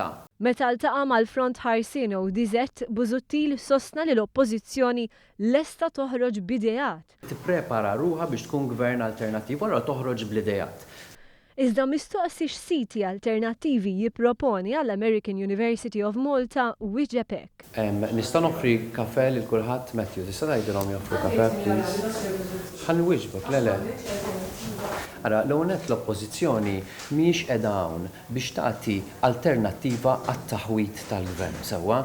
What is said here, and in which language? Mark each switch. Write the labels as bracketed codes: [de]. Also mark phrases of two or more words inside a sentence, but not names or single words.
[mt] Meta ltaqa' mal-Front Ħarsien ODZ, Busuttil sostna li l-Oppożizzjoni lesta toħroġ b'idejat. Tipprepara ruħha biex tkun gvern alternattiv wara toħroġ bl-idejat. Iżda mistoqsi x'siti alternattivi jipproponi għall-American University of Malta wieġeb hekk. Nista' noffri kafè lil kulħadd, Matthew, tista' tgħidilhom joffru kafè, please? Ħalli wieġbek, le. Ara, l-għonet l-Oppożizzjoni mhijiex qiegħda hawn biex tagħti alternattiva għat-taħwit tal-gvern sewwa.